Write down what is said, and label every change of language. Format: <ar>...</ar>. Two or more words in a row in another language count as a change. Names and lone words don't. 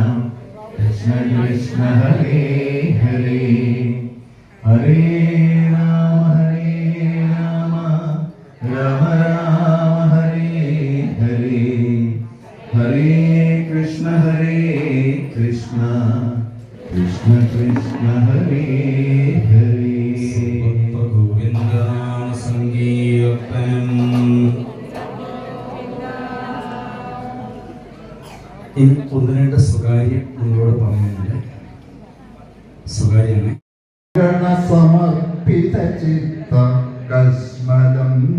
<sa>ഹരേ ഹരേ ഹരേ രാമ ഹരേ ഹരേ ഹരേ കൃഷ്ണ കൃഷ്ണ ഹരേ ഹരേ ഗോവിന്ദനാമ സങ്കീർത്തനം.</sa> <ml>ഇനി ഒന്ന് രണ്ട് സ്വകാര്യം നിങ്ങളോട് പറയുന്നുണ്ട്. സ്വകാര്യാണ്.</ml> <sa>സമർപ്പിത ചിത്ത കസ്മലം</sa>